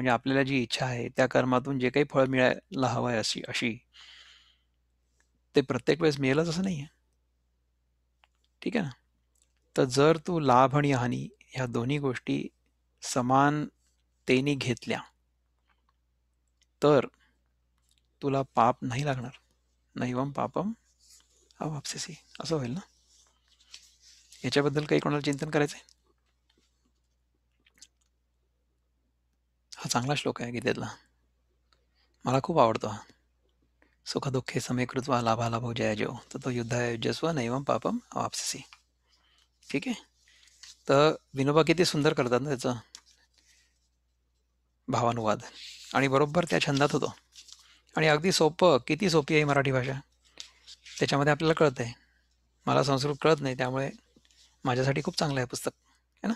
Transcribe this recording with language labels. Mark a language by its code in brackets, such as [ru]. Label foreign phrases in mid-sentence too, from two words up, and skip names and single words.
[mr] म्हणजे आपल्याला जी इच्छा आहे त्या कर्मातून जे काही फळ मिळायला हवं आहे अशी ते प्रत्येक वेळेस मिळेलच असं नाही आहे. ठीक आहे ना. तर जर तू लाभ आणि हानी ह्या दोन्ही गोष्टी समानतेने घेतल्या, तर तुला पाप नाही लागणार. [sa] नैवम पापम अवाप्स्यसि [mr] असं होईल ना. याच्याबद्दल काही कोणाला चिंतन करायचंय? हा चांगला श्लोक आहे गीतेतला. मला खूप आवडतो हा. [sa] सुख दुःखे समे कृत्वा लाभालाभो जयाजयो ततो युद्धाय युज्यस्व नैवम पापम अवाप्स्यसि. [mr] ठीक आहे. तर विनोबा किती सुंदर करतात ना त्याचं भावानुवाद, आणि बरोबर त्या छंदात होतो. आणि अगदी सोपं, किती सोपी आहे मराठी भाषा, त्याच्यामध्ये आपल्याला कळत आहे. मला संस्कृत कळत नाही, त्यामुळे माझ्यासाठी खूप चांगलं आहे पुस्तक, [hi] है ना.